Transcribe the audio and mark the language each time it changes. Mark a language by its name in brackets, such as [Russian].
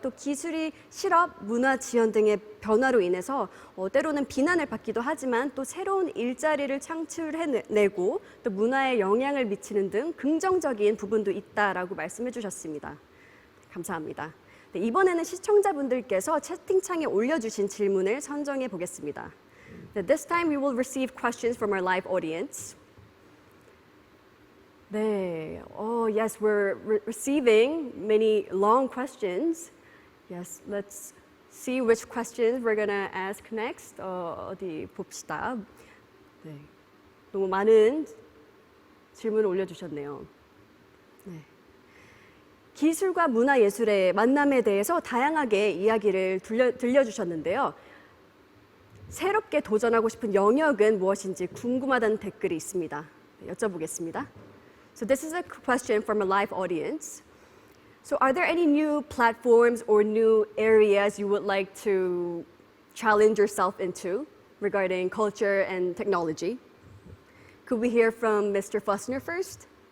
[Korean] 또 기술이 실업, 문화 지원 등의 변화로 인해서 때로는 비난을 받기도 하지만 또 새로운 일자리를 창출해내고 또 문화에 영향을 미치는 등 긍정적인 부분도 있다라고 말씀해 주셨습니다. 감사합니다. 네, 이번에는 시청자분들께서 채팅창에 올려주신 질문을 선정해 보겠습니다. [English] This time we will receive questions from our live audience. 네, yes, we're receiving many long questions. Yes, let's see which questions we're gonna ask next. [Korean] 어디 봅시다. 네, 너무 많은 질문을 올려주셨네요. 네. 기술과 문화예술의 만남에 대해서 다양하게 이야기를 들려주셨는데요. 새롭게 도전하고 싶은 영역은 무엇인지 궁금하다는 댓글이 있습니다. 여쭤보겠습니다. [English] So this is a question from a live audience. So are there any new platforms or new areas you would like to challenge yourself into regarding culture and technology? Could we hear from Mr. Fussner first?